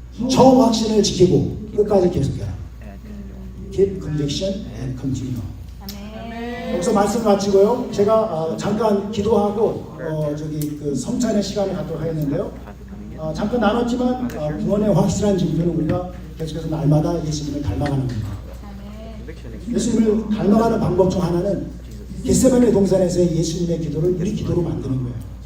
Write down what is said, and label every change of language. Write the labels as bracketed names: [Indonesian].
[Korean] 처음 확신을 지키고 끝까지 계속해라. [English] Keep conviction and continue. [Korean] 여기서 말씀 마치고요. 제가 잠깐 기도하고 그 성찬의 시간을 갖도록 하겠는데요. 잠깐 나눴지만 구원의 확실한 증표는 우리가 계속해서 날마다 예수님을 닮아가는 겁니다. 예수님을 닮아가는 방법 중 하나는 겟세마네 동산에서의 예수님의 기도를 우리 기도로 만드는 거예요.